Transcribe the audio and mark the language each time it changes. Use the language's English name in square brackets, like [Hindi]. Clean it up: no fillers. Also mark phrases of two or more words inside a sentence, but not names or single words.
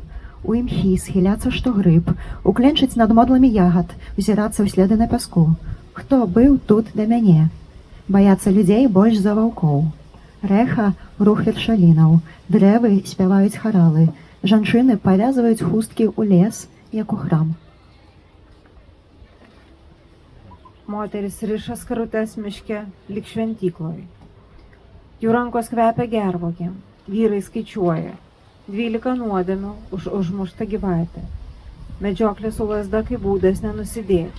[Belarusian] У імхі схіляцца што грыб, укленчыць над модламі ягад, узірацца ў следы на пяску. Хто быў тут да мяне? Баяцца людзей больш за ваўкоў. Рэха рух вершалінаў, дрэвы спяваюць харалы, жанчыны павязваюць хусткі ў лес, як у храм. [Lithuanian] Moteris riša skarutes miške lik šventykloje. Jų rankos kvepia gervogėm, vyrai skaičiuoja 12 nuodėmių už užmuštą gyvatę. Medžioklė su lasda kaip būdas nenusidėti.